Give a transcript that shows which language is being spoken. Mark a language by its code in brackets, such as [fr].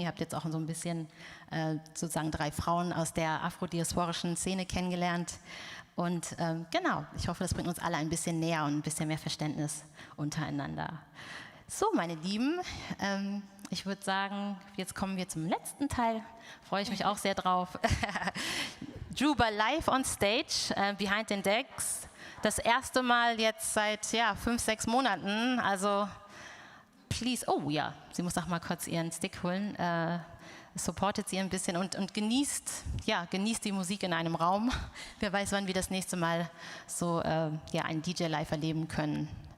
[de] Ihr habt jetzt auch so ein bisschen sozusagen 3 Frauen aus der afrodiasporischen Szene kennengelernt. Und genau, ich hoffe, das bringt uns alle ein bisschen näher und ein bisschen mehr Verständnis untereinander. So, meine Lieben, ich würde sagen, jetzt kommen wir zum letzten Teil. Freue ich mich auch sehr drauf. [en] Juba live on stage, behind the decks. [de] Das erste Mal jetzt seit 5-6 Monaten. Also, please, oh ja, sie muss auch mal kurz ihren Stick holen. Supportet sie ein bisschen und genießt die Musik in einem Raum. Wer weiß, wann wir das nächste Mal so einen DJ live erleben können.